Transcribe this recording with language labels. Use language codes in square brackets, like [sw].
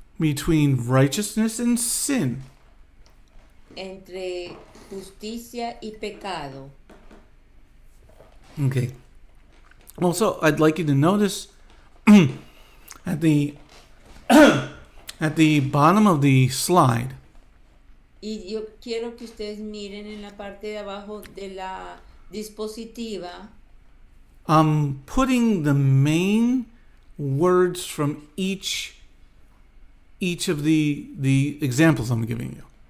[en] between righteousness and sin. [es] entre justicia y pecado. [en] Okay. Also, I'd like you to notice at the bottom of the slide, [es] Y yo quiero que ustedes miren en la parte de abajo de la dispositiva. [en] I'm putting the main words from each of the examples I'm giving you.